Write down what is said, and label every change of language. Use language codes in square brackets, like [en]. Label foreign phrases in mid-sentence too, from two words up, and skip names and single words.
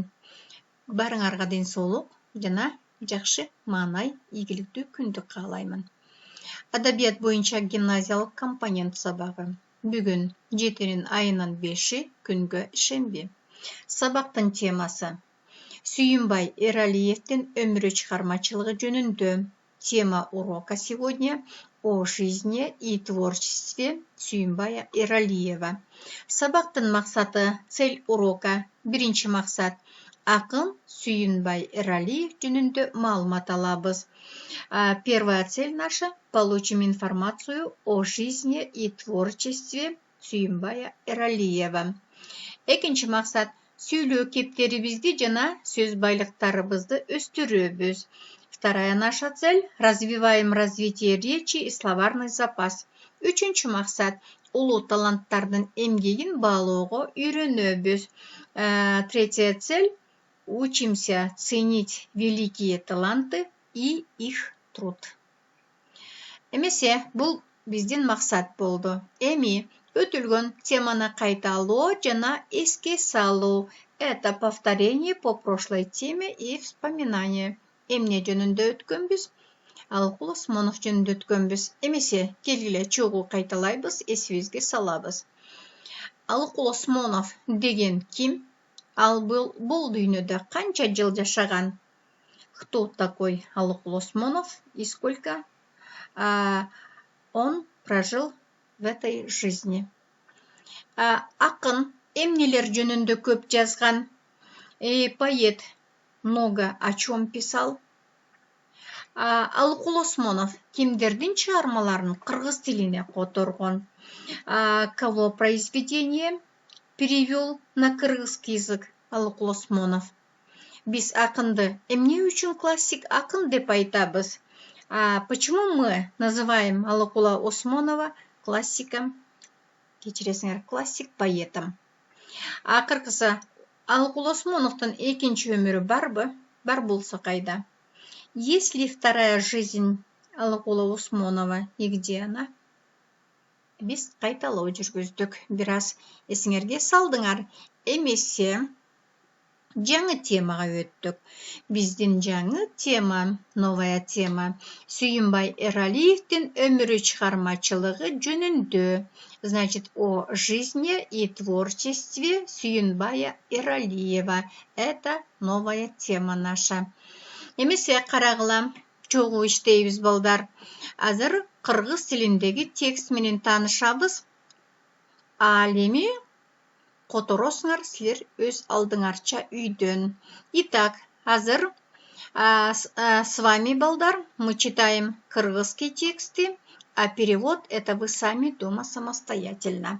[ky] Барыңарга ден соолук жана жакшы маанай, ийгиликтүү күндү каалаймын. Адабият боюнча гимназиялык компонент сабагы. Бүгүн 7-5 күнгө шемби. Сабактын темасы Сүйүнбай Эралиевдин өмүрү чыгармачылыгы жөнүндө. [ru] Тема урока сегодня о жизни и творчестве Сүйүнбая Эралиева. [ky] Сабактын максаты, [ru] цель урока. [ky] Биринчи максат акын Сүйүнбай Эралиев жөнүндө маалымат алабыз. [ru] Первая цель наша — получим информацию о жизни и творчестве Сүйүнбая Эралиева. [ky] Экинчи максат сөйлөө кептерибизди жана сөз байлыктарыбызды өстүрөбүз. [ru] Вторая наша цель — развиваем развитие речи и словарный запас. [ky] Үчүнчү максат улуу таланттардын эмгегин баалоого үйрөнөбүз. [ru] Третья цель — учимся ценить великие таланты и их труд. [ky] Эмесе бул биздин максат болду. Эми өтүлгөн теманы кайталоо жана эске салуу. [ru] Это повторение по прошлой теме и вспоминание. [ky] Эмне жөнүндө өткөнбүз? Алыкул Осмонов жөнүндө өткөнбүз. Эмесе келгиле чогуу кайталайбыз, эсибизге салабыз. Алыкул Осмонов деген ким? Ал бул дүйнөдө канча жыл жашаган? [ru] Кто такой Алыкул Осмонов и сколько он прожил в этой жизни? [ky] Акын эмнелер жөнүндө көп жазган? [ru] Поэт много о чем писал? [ky] Алыкул Осмонов кимдердин чыгармаларын кыргыз тилине которгон? [ru] Кого произведение перевел на кыргызский язык Алыкул Осмонов? [ky] Биз акынды эмне үчүн классик акын деп айтабыз? [ru] Почему мы называем Алыкула Осмонова классиком? [ky] Кечиресиңер, [ru] классик поэтом. [ky] Акыркысы Алыкул Осмоновдун экинчи өмүрү барбы? Бар болсо кайда? [ru] Есть ли вторая жизнь Алыкула Осмонова и где она? [ky] Биз кайталоо жүргүздүк. Бир аз эсиңерге салдыңар. Эмесе жаңы темага өттүк. Биздин жаңы тема, [ru] новая тема [ky] Сүйүнбай Эралиевдин өмүрү чыгармачылыгы жөнүндө. [ru] Значит, о жизни и творчестве Сүйүнбая Эралиева. Это новая тема наша. [ky] Эмесе карагыла, чогуу иштейбиз балдар. Азыр кыргыз тилиндеги текст менен таанышабыз. Ал эми которосуңар силер өз алдыңарча үйдөн. [ru] Итак, азыр с вами, балдар, мы читаем кыргызские тексты, а перевод это вы сами дома самостоятельно.